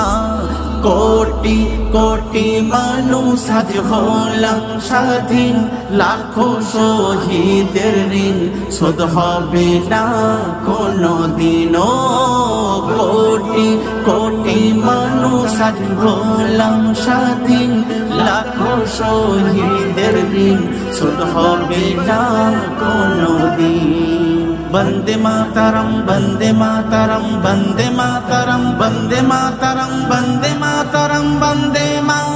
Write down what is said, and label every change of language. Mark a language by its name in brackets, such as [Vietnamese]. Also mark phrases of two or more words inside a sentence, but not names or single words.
[Bangla] কোটি কোটি মানুষ আজ হলাম স্বাধীন, লাখো শহীদের ঋণ শোধ হবে না কোনো দিনও। কোটি কোটি মানুষ আজ হলাম স্বাধীন, লাখো শহীদের ঋণ শোধ হবে না কোনো দিন। [Sanskrit] वंदे मातरम वंदे मातरम वंदे मातरम वंदे मातरम वंदे मातरम वंदे